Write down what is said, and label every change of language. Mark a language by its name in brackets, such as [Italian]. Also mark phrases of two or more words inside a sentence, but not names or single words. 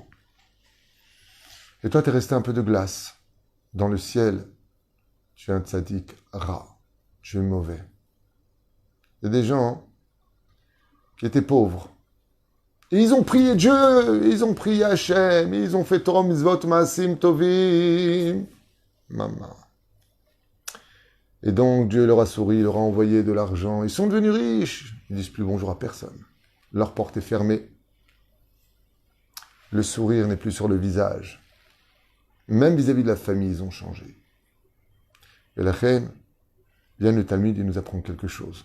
[French] Et toi, tu es resté un peu de glace. Dans le ciel, tu es un [Hebrew] צדיק רע, [French] tu es mauvais. Il y a des gens qui étaient pauvres. Et ils ont prié Dieu, ils ont prié Hachem, ils ont fait [Hebrew] תורה מצוות מעשים טובים. [French] Maman. Et donc Dieu leur a souri, leur a envoyé de l'argent. Ils sont devenus riches. Ils disent plus bonjour à personne. Leur porte est fermée. Le sourire n'est plus sur le visage. Même vis-à-vis de la famille, ils ont changé. Et la reine, vient le Talmud, il nous apprend quelque chose.